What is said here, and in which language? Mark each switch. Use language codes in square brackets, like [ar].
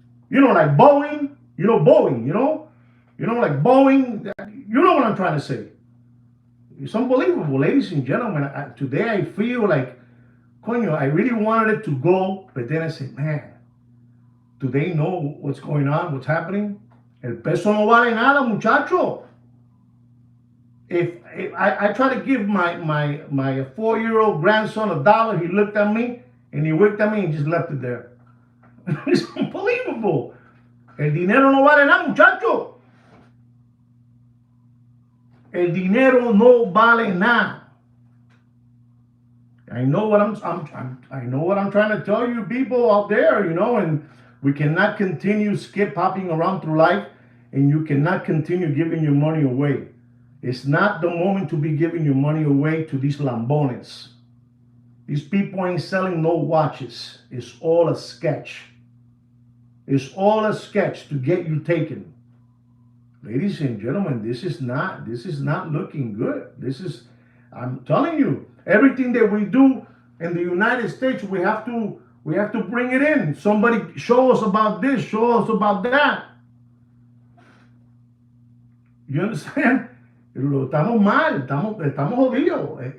[en] Like Boeing. Boeing, like Boeing. You know what I'm trying to say. It's unbelievable, ladies and gentlemen. Today I feel like, coño, I really wanted it to go, but then I said, man, do they know what's going on, what's happening? [es] El peso no vale nada, muchacho. [en] If I try to give my 4-year-old grandson $1, he looked at me and he winked at me and just left it there. It's unbelievable. [es] El dinero no vale nada, muchacho. El dinero no vale nada. [en] I know what I'm trying to tell you people out there, and we cannot continue skip hopping around through life, and you cannot continue giving your money away. It's not the moment to be giving your money away to these lambones. These people ain't selling no watches. It's all a sketch. It's all a sketch to get you taken. Ladies and gentlemen, this is not looking good. I'm telling you, everything that we do in the United States, we have to bring it in. Somebody show us about this, show us about that. You understand? [es] Estamos mal, estamos jodidos.